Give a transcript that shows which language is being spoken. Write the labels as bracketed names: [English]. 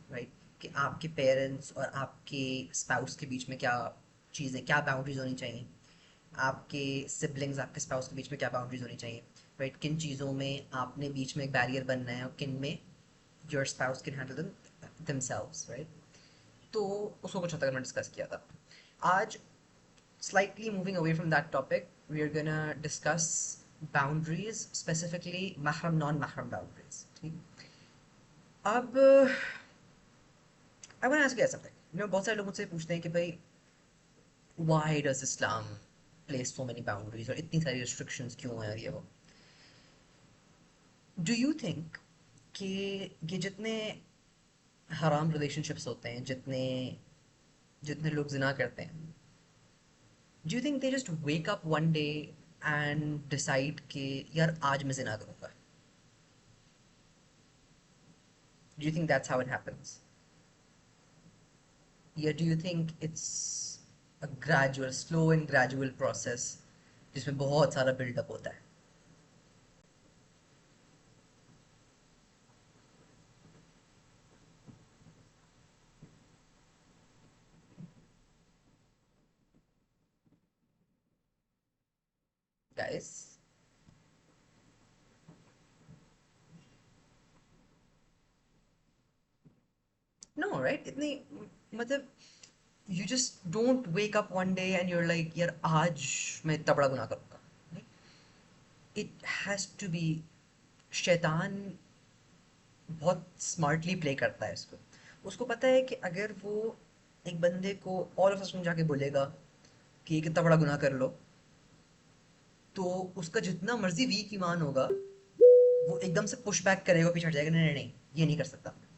[Hindi] Right, कि आपके parents और आपके स्पाउस के बीच में क्या चीज़ें, क्या बाउंड्रीज होनी चाहिए, आपके सिबलिंग्स, आपके स्पाउस के बीच में क्या बाउंड्रीज होनी चाहिए. राइट, किन चीज़ों में आपने बीच में एक बैरियर बनना है और किन में [English] Your spouse can handle themselves. [Hindi] Right, तो उसको कुछ हद तक हमने डिस्कस किया था. [English] आज slightly moving away from that topic, we are gonna discuss boundaries, specifically mahram non-mahram boundaries. ठीक, अब I want to ask you guys something. [Hindi] बहुत सारे लोग मुझसे पूछते हैं कि भाई [English] why does Islam place so many boundaries [Hindi] और इतनी सारी restrictions क्यों हैं और ये वो. [English] Do you think [Hindi] कि ये जितने हराम relationships होते हैं, जितने जितने लोग जिना करते हैं, [English] do you think they just wake up one day and decide [Hindi] कि यार आज मैं जिना करूँगा? [English] Do you think that's how it happens? Yeah, do you think it's a gradual, slow and gradual process जिसमें बहुत सारा build-up होता है? Guys? No, right? [Hindi] इतनी मतलब [English] you just don't wake up one day and you're like [Hindi] यार आज मैं इतना बड़ा गुनाह करूँगा. [English] It has to be, [Hindi] शैतान बहुत स्मार्टली प्ले करता है इसको. उसको पता है कि अगर वो एक बंदे को [English] all of Assam [Hindi] जाके बोलेगा कि ये कितना बड़ा गुनाह कर लो, तो उसका जितना मर्जी वीक ईमान होगा वो एकदम से [English] push back [Hindi] करेगा, पीछे हट जाएगा, नहीं नहीं नहीं ये नहीं कर सकता.